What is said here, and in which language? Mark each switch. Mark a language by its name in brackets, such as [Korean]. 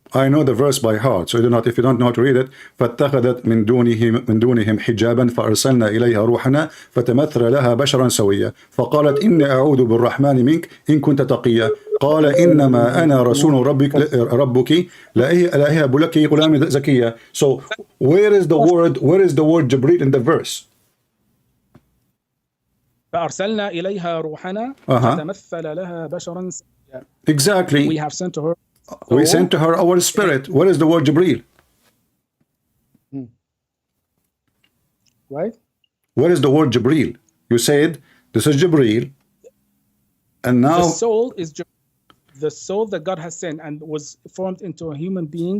[English] I know the verse by heart, so if you don't know how to read it, [Arabic] فاتخذت من دونهم حجابا فأرسلنا إليها روحنا فتمثل لها بشرا سويا فقالت إني أعوذ بالرحمن منك إن كنت تقيا قال إنما أنا رسول ربك لا أهب لك غلام زكيا. [English] So where is the word Jibreel in the verse? [Arabic] فأرسلنا إليها روحنا فتمثل لها بشرا سويا. [English] Exactly. We have sent to her. We sent to her our spirit. Where is the word Jibreel? Right? Where is the word Jibreel? You said this is Jibreel, and now the soul is the soul that God has sent and was formed into a human being.